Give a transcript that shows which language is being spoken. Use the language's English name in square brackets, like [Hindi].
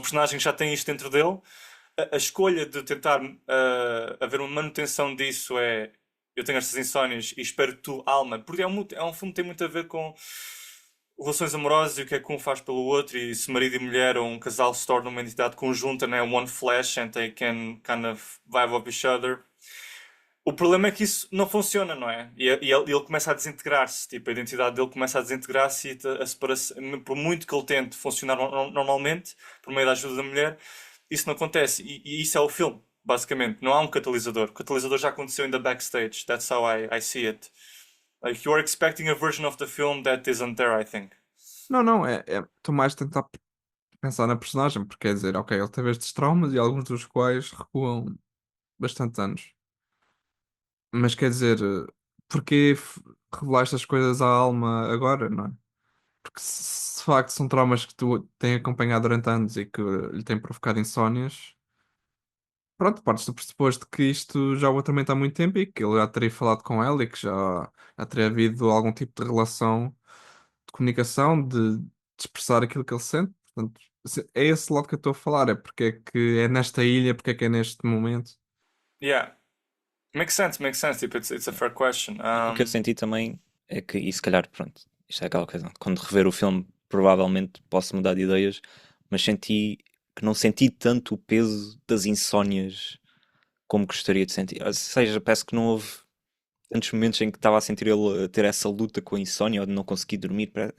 [Portuguese] personagem que já tem isto dentro dele. A escolha de tentar haver uma manutenção disso é eu tenho estas insónias e espero que tu, alma, porque é um filme que tem muito a ver com relações amorosas e o que é que um faz pelo outro, e se marido e mulher ou um casal se torna uma entidade conjunta, né? [English] One flesh and they can kind of vibe off each other. [Portuguese] O problema é que isso não funciona, não é? E ele começa a desintegrar-se, tipo, a identidade dele começa a desintegrar-se e a separação, por muito que ele tente funcionar normalmente, por meio da ajuda da mulher, isso não acontece. E isso é o filme, basicamente. Não há um catalisador. O catalisador já aconteceu [English] in the backstage. That's how I see it. Like, you are expecting a version of the film that isn't there, I think. [Portuguese] Não, não, estou mais a tentar pensar na personagem, porque quer dizer, ok, ele teve estes traumas e alguns dos quais recuam bastante anos. Mas quer dizer, porquê revelar estas coisas à alma agora, não é? Porque se de facto são traumas que tu tens acompanhado durante anos e que lhe têm provocado insónias, pronto, partes do pressuposto que isto já o atormenta há muito tempo e que ele já teria falado com ela e que já teria havido algum tipo de relação de comunicação, de expressar aquilo que ele sente. Portanto, é esse lado que eu estou a falar, é porque é que é nesta ilha, porque é que é neste momento. [English] Yeah. Makes sense, tipo, it's a fair question. [Portuguese] O que eu senti também é que, e se calhar, pronto, isto é aquela coisa, quando rever o filme, provavelmente posso mudar de ideias, mas senti que não senti tanto o peso das insónias como gostaria de sentir. Ou seja, parece que não houve tantos momentos em que estava a sentir ele a ter essa luta com a insónia ou de não conseguir dormir.